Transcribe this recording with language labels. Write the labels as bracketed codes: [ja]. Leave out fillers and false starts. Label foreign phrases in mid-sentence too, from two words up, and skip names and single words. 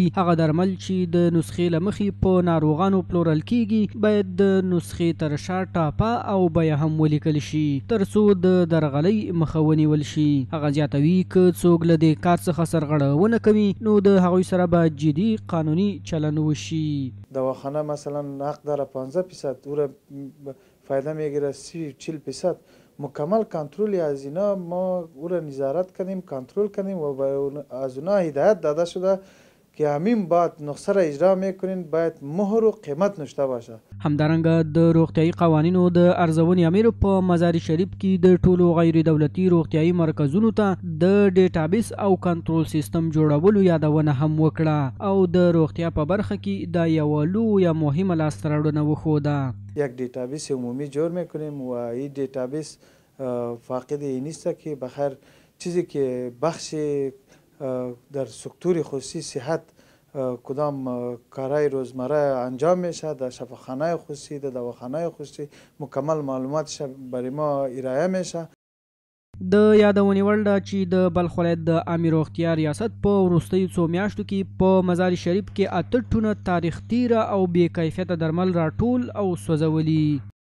[ps] هغه درمل چې د نسخې له مخې په ناروغانو پلورل کیږي باید د نسخې تر شا ټاپه او بیه هم ولیکل شي تر څو د درغلۍ مخه ونیول شي. هغه زیاتوي که څوک له دې کار څخه سرغړونه کوي نو د هغوی سره به جدي قانوني چلند وشي. [fa] دواخانه مثلا حق داره 15% او را فایده میگیره 30-40% مکمل کنترل از اینا ما او را نظارت کنیم کنترل کنیم و از اونا هدایت داده شده که همین بعد نسخه را اجرا میکنین باید مهر و قیمت نشته باشه. [ps] همدارنګه د روغتیایي قوانینو د ارزونې امیر په مزار شریف کې د ټولو غیر دولتي روغتیایي مرکزونو ته د ډیټابیس او کنټرول سیستم جوړولو یادونه هم وکړه او د روغتیا په برخه کې دا یوه لویه مهمه لاسته راوړنه وښوده. [fa] یک دیتابیس عمومی جور میکنیم و این دیتابیس فاقد این نیست که بخیر چیزی که بخش در سکتور خصوصی صحت کدام کارهای روزمره انجام میشه در شفاخانه خصوصی در دواخانه خصوصی مکمل معلوماتش برای ما ارائه میشه. [ps] د یادونې وړ ده چې د بلخ ولایت د عامې روغتیا ریاست په وروستیو څو میاشتو کې په مزار شریف کې 8 ټونه تاریخ تیره او بې کیفیته درمل راټول او سوځولي.